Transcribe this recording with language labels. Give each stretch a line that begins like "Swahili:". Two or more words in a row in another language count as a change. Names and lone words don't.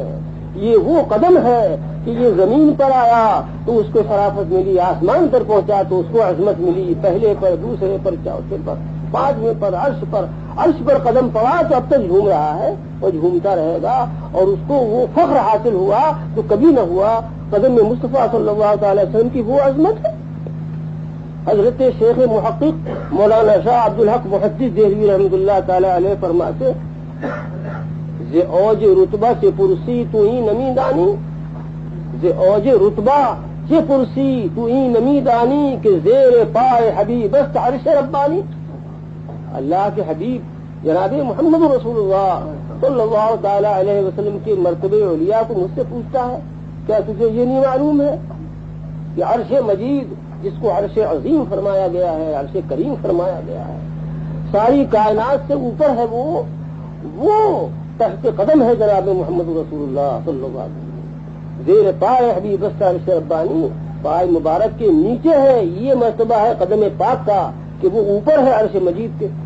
Urdu: یہ وہ قدم ہے کہ یہ زمین پر آیا تو اس کو شرافت ملی، آسمان پر پہنچا تو اس کو عظمت ملی، پہلے پر، دوسرے پر، چوتھے پر، 5ویں پر، عرش پر قدم پڑا تو اب تک جھوم رہا ہے اور جھومتا رہے گا، اور اس کو وہ فخر حاصل ہوا جو کبھی نہ ہوا، قدم میں مصطفیٰ
Arabic: صلی اللہ تعالی وسلم
Urdu: کی وہ عظمت ہے۔ حضرت شیخ محقق مولانا شاہ عبدالحق محدث دہلوی رحمۃ اللہ تعالی علیہ فرماتے
Persian: ز اوج رتبہ سے پرسی تو ہی نمی دانی، ز اوج رتبہ سے پرسی تو ہی نمی دانی، کہ زیر پائے حبیب است عرش ربانی۔
Urdu: اللہ کے حبیب جناب محمد رسول اللہ
Arabic: صلی اللہ تعالی علیہ وسلم
Urdu: کے مرتبے اولیاء کو مجھ سے پوچھتا ہے کیا تجھے یہ نہیں معلوم ہے کہ عرش مجید جس کو عرش عظیم فرمایا گیا ہے، عرش کریم فرمایا گیا ہے، ساری کائنات سے اوپر ہے، وہ تحت قدم ہے جناب محمد رسول اللہ
Arabic: صلی اللہ علیہ وسلم،
Persian: زیر پائے حبیب است عرش ربانی،
Urdu: پائے مبارک کے نیچے ہے، یہ مرتبہ ہے قدم پاک کا کہ وہ اوپر ہے عرش مجید کے۔